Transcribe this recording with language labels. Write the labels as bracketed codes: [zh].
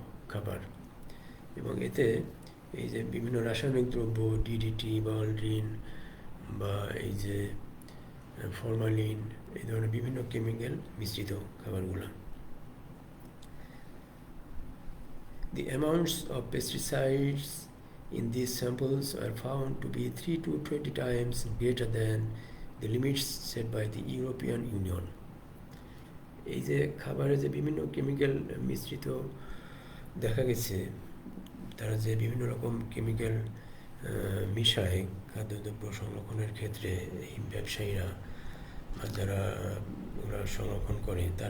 [bn] খাবার, এবং এতে এই যে বিভিন্ন রাসায়নিক দ্রব্য ডিডিটি বা অলড্রিন বা এই যে ফরমালিন, এই ধরনের বিভিন্ন কেমিক্যাল মিশ্রিত খাবারগুলো। [en] The amounts of pesticides in these samples are found to be 3 to 20 times greater than the limits set by the European Union. [bn] এই যে খাবারে যে বিভিন্ন কেমিক্যাল মিশ্রিত দেখা গেছে, তারা যে বিভিন্ন রকম কেমিক্যাল মিশায় খাদ্যদ্রব্য সংরক্ষণের ক্ষেত্রে, এই ব্যবসায়ীরা বা যারা ওরা সংরক্ষণ করে